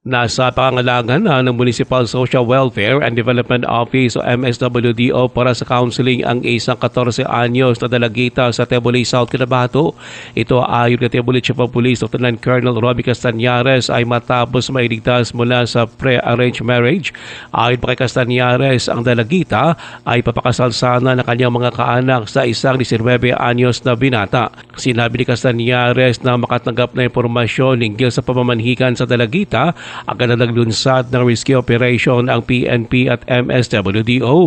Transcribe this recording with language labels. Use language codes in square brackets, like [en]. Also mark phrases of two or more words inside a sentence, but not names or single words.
[tl] Nasa pangangalagan na ng Municipal Social Welfare and Development Office o MSWDO para sa counseling ang isang 14 anyos na dalagita sa Teboli South Cotabato. Ito ayon kay Teboli Chief of Police Lieutenant Colonel Romy Castañares ay matapos mailigtas mula sa [en] pre-arranged marriage. [tl] Ayon pa kay Castañares, ang dalagita ay papakasal sana ng kanyang mga kaanak sa isang 19 anyos na binata. Sinabi ni Castañares na makatanggap na impormasyon hinggil sa pamamanhikan sa dalagita, agad na naglunsad ng [en] rescue operation [tl] ang PNP at MSWDO.